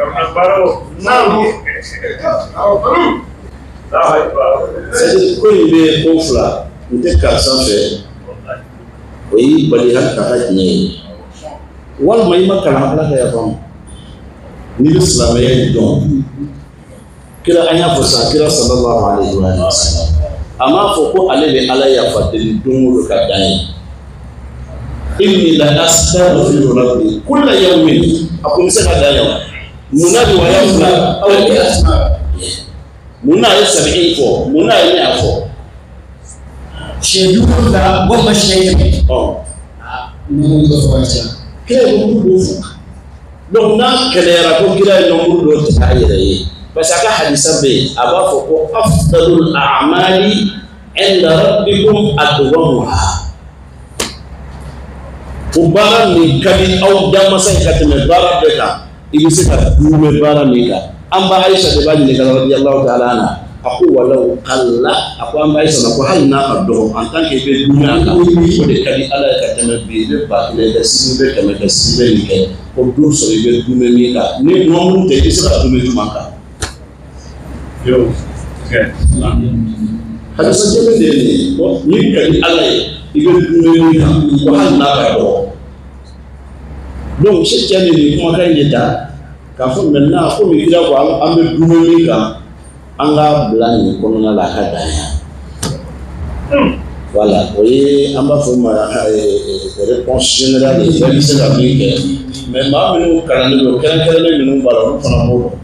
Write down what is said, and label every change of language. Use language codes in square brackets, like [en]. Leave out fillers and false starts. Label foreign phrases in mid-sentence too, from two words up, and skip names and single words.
[bm] c'est ko in bɛ ko fila n tɛ karisa fɛ o y'i bali hali ka tiɲɛ ye walima i ma kalan Ala ka yafa ma n'i bɛ silamɛya dɔn kira an y'a fɔ sisan kira [ar] صلى الله عليه وسلم [bm] a m'a fɔ ko ale bɛ Ala yafa deli don o don ka dan ye inni la [ar] أستغفر ربي كل يوم [bm] a ko n bɛ se ka dan yan munna de wa yafula aw ye asma munna a ye 70 fɔ munna a ye ne y'a fɔ siyɛn 7 la walima siyɛn 100 numu dɔ fɔ sisan kira ye numu dɔ fɔ donc n'a kɛlɛyara ko kira ye numu dɔ tigɛ a yɛrɛ ye [fr] parce que [bm] a ka hadisa bɛ yen a b'a fɔ ko [ar] أفضل الأعمال عند ربكم أدومها [bm] o baara min ka di aw danmasa in ka tɛmɛ baara bɛɛ kan i bɛ se ka duumɛ baara min kan an ba Ayisa de b'a ɲininka [ar] رضي الله تعالى عنها [bm] a ko [ar] ولو قل [bm] a ko an ba Ayisa ma ko hali n'a ka dɔgɔ [fr] en tant que [bm] i bɛ duumɛ a kan o de ka di Ala ye ka tɛmɛ bi i bɛ 1000 kɛ sini bɛ 100 kɛ sini bɛ nin kɛ o don sɔrɔ i bɛ duumɛ min kan ni nɔnɔ tɛ i bɛ se ka duumɛ juma kan. hadisa jɛlen de ye nin ye min ka di Ala ye i bɛ duumɛ min kan ko hali n'a ka dɔgɔ donc cɛ ni nin kumakan ye ta k'a fɔ maintenant komi kira ko an bɛ duumɛ min kan an ka bila nin kɔnɔna la a ka dan yan voilà o ye an b'a fɔ [fr] ma réponse générale [bm] ye bɛɛ bɛ se ka min kɛ mais maa minnu kalannen don kɛrɛnkɛrɛnnen minnu b'a la olu fana b'o dɔn.